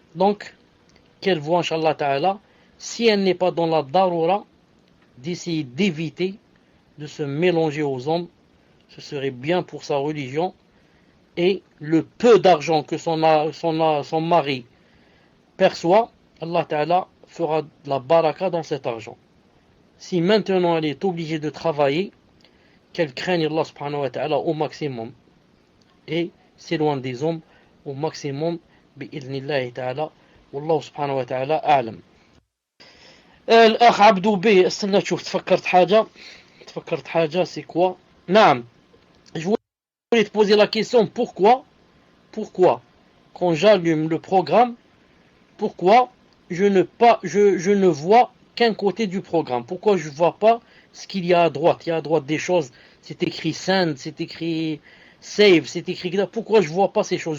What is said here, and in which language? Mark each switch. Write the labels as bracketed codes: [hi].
[fr] Donc, qu'elle voit, Inch'Allah ta'ala, si elle n'est pas dans la darura, d'essayer d'éviter de se mélanger aux hommes, ce serait bien pour sa religion, et le peu d'argent que son mari perçoit, Allah Ta'ala fera de la baraka dans cet argent. si maintenant elle est obligée de travailler, qu'elle craigne Allah subhanahu wa ta'ala au maximum et s'éloigne des hommes au maximum bi'idhnillahi ta'ala. [ar] والله سبحانه وتعالى أعلم. الأخ عبدو بي استنى تشوف تفكرت حاجة [fr] c'est quoi. [ar] نعم, [fr] je voulais te poser la question pourquoi quand j'allume le programme, pourquoi je ne vois qu'un côté du programme, pourquoi je ne vois pas ce qu'il y a à droite. Il y a à droite des choses, c'est écrit send, c'est écrit save, c'est écrit là. Pourquoi je ne vois pas ces choses?